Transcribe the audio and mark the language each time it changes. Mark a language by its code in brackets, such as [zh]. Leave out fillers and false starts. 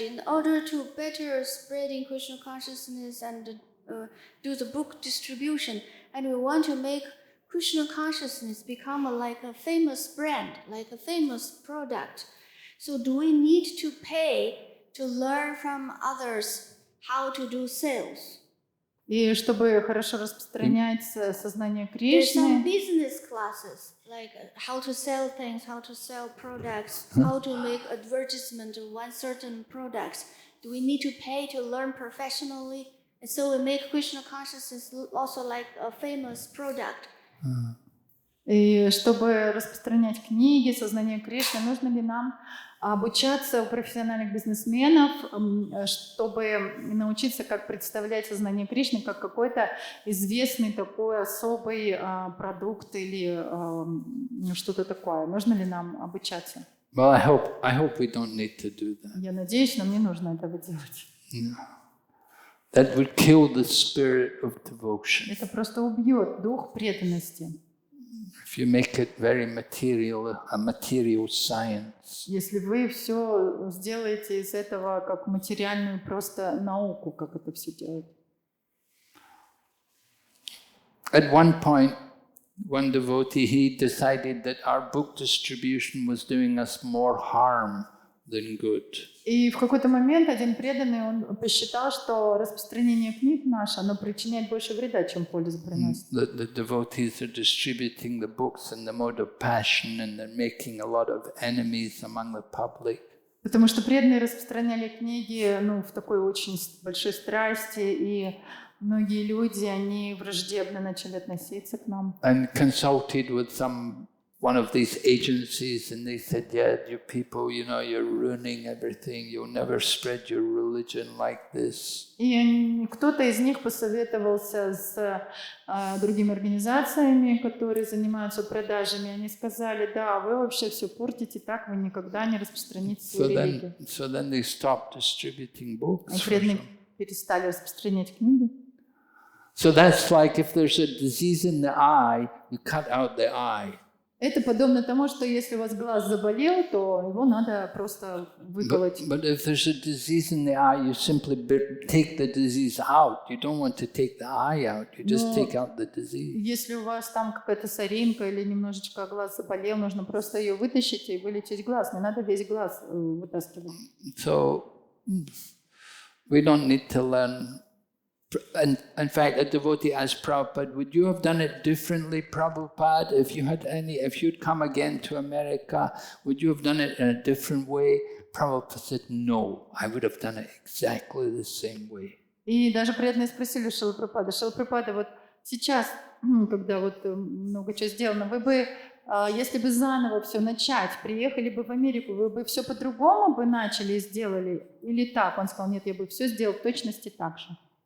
[en] In order to better spreading Krishna consciousness and do the book distribution, and we want to make Krishna consciousness become like a famous brand, like a famous product. So do we need to pay to learn from others how to do sales? [ru] И чтобы хорошо распространять сознание [en] There's some [ru] Кришны, [en] business classes, like how to sell things, how to sell products, how to make advertisement of one certain products. Do we need to pay to learn professionally? And so we make Krishna consciousness also like a famous product. [ru] и чтобы распространять книги, сознание Кришны, нужно ли нам обучаться у профессиональных бизнесменов, чтобы научиться, как представлять сознание Кришны как какой-то известный такой особый продукт или что-то такое. Нужно ли нам обучаться? [en] Well, I hope we don't need to do that. [ru] Я надеюсь, нам не нужно этого делать. [en] That would kill the spirit of devotion. [ru] Это просто убьет дух преданности. [en] If you make it very material, a material science. [ru] Если вы все сделаете из этого как материальную просто науку, как это все делать. [en] At one point, one devotee, he decided that our book distribution was doing us more harm than good. [ru] И в какой-то момент один преданный, он посчитал, что распространение книг наше, оно причиняет больше вреда, чем пользы приносит. [en] The devotees are distributing the books in the mode of passion, and they're making a lot of enemies among the public. [ru] Потому что преданные распространяли книги, в такой очень большой страсти, и многие люди, они враждебно начали относиться к нам. [en] And consulted with one of these agencies, and they said, yeah, you people, you're ruining everything. You'll never spread your religion like this. [ru] И кто-то из них посоветовался с другими организациями, которые занимаются продажами. Они сказали, да, вы вообще все портите, так вы никогда не распространите свою религию. [en] So then they stopped distributing books. [ru] И преданные перестали распространять книги. [en] So that's like if there's a disease in the eye, you cut out the eye. [ru] Это подобно тому, что если у вас глаз заболел, то его надо просто выколоть. [en] But if there's a disease in the eye, you simply take the disease out. You don't want to take the eye out. You just take out the disease. [ru] Если у вас там какая-то соринка или немножечко глаз заболел, нужно просто ее вытащить и вылечить глаз. Не надо весь глаз вытаскивать. [en] So we don't need to learn. And in fact, a devotee asked Prabhupada, would you have done it differently, Prabhupada? If you'd come again to America, would you have done it in a different way? Prabhupada said, no, I would have done it exactly the same way. [ru] И даже преданные спросили Шрила Прабхупада, вот сейчас, когда вот много чего сделано, вы бы, если бы заново все начать, приехали бы в Америку, вы бы все по-другому бы начали и сделали? Или так? Он сказал, нет, я бы все сделал в точности так же.